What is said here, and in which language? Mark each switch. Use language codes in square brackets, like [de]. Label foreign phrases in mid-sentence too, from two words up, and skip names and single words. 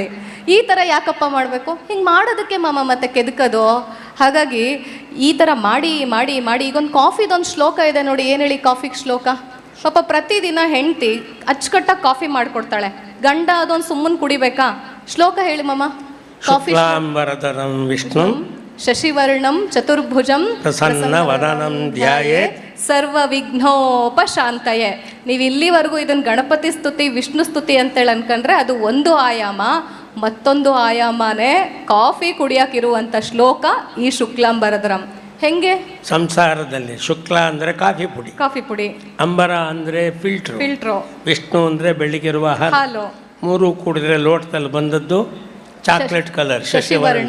[kn] ಈ ಥರ ಯಾಕಪ್ಪ ಮಾಡಬೇಕು? ಹಿಂಗೆ ಮಾಡೋದಕ್ಕೆ ಮಾಮ ಮತ್ತೆ ಕೆದಕೋದು. ಹಾಗಾಗಿ ಈ ಥರ ಮಾಡಿ ಈಗೊಂದು ಕಾಫಿದೊಂದು ಶ್ಲೋಕ ಇದೆ ನೋಡಿ, ಏನು ಹೇಳಿ ಕಾಫಿಗೆ ಶ್ಲೋಕ? ಪಾಪ ಪ್ರತಿದಿನ ಹೆಂಡ್ತಿ ಅಚ್ಚುಕಟ್ಟಾಗಿ ಕಾಫಿ ಮಾಡಿಕೊಡ್ತಾಳೆ, ಗಂಡ ಅದೊಂದು ಸುಮ್ಮನೆ ಕುಡಿಬೇಕಾ? ಶ್ಲೋಕ ಹೇಳಿ ಮಾಮ. ಕಾಫಿ [sa] ವಿಷ್ಣು ಶಶಿವರ್ಣಂ ಚತುರ್ಭುಜಂ ಪ್ರಸನ್ನ ವದನಂ ಧ್ಯಾಯೇತ್ ಸರ್ವ ವಿಘ್ನೋಪಶಾಂತಯೇ. [kn] ನೀವು ಇಲ್ಲಿವರೆಗೂ ಇದನ್ನು ಗಣಪತಿ ಸ್ತುತಿ, ವಿಷ್ಣು ಸ್ತುತಿ ಅಂತೇಳಿ ಅನ್ಕೊಂಡ್ರೆ ಅದು ಒಂದು ಆಯಾಮ. ಮತ್ತೊಂದು ಆಯಾಮನೇ ಕಾಫಿ ಕುಡಿಯೋಕ್ಕಿರುವಂಥ ಶ್ಲೋಕ ಈ ಶುಕ್ಲಾಂಬರಧರಂ. ಹೆಂಗೆ? ಸಂಸಾರದಲ್ಲಿ ಶುಕ್ಲ ಅಂದರೆ ಕಾಫಿ ಪುಡಿ, ಅಂಬರ ಅಂದರೆ ಫಿಲ್ಟ್ರು, ವಿಷ್ಣು ಅಂದರೆ ಬೆಳಿಗ್ಗಿರುವ ಹಾಲು, ಮೂರು ಕೂಡಿದ್ರೆ ಲೋಟದಲ್ಲಿ ಬಂದದ್ದು [en] chocolate colour [kn] ಶಶಿವರ್ಣ.